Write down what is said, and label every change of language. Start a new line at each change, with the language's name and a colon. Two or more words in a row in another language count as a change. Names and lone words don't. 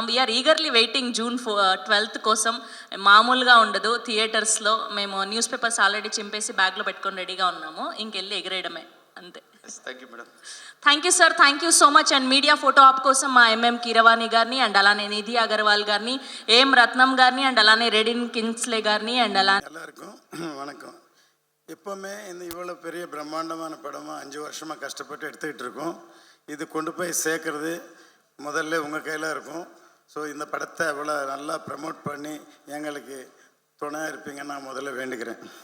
English: We are eagerly waiting June 12th
Telugu: కోసం. మామూలుగా ఉండదు థియేటర్స్లో. మేము
English: news papers
Telugu: ఆల్రెడీ చింపేసి బ్యాగ్లో పెట్టుకొని రెడీగా ఉన్నాము. ఇంకెళ్ళి ఎగిరేయడమే అంతే.
English: Thank you madam. Thank you sir, thank you so much.
Telugu: అండ్
English: media photo op
Telugu: కోసం మా ఎంఎం కీరవాణి గారిని అండ్ అలానే నిధి అగర్వాల్ గారిని, ఏం రత్నం గారిని అండ్ అలానే రెడిన్ కింగ్స్లే గారిని అండ్ అలా
Tamil: எல்லாருக்கும் வணக்கம். எப்போவுமே இவ்வளோ பெரிய பிரம்மாண்டமான படமாக 5 வருஷமாக கஷ்டப்பட்டு எடுத்துக்கிட்டு இருக்கோம். இது கொண்டு போய் சேர்க்கறது முதல்ல உங்கள் கையில் இருக்கும். ஸோ இந்த படத்தை இவ்வளோ நல்லா ப்ரமோட் பண்ணி எங்களுக்கு துணையாக இருப்பீங்கன்னு நான் முதல்ல வேண்டுகிறேன்.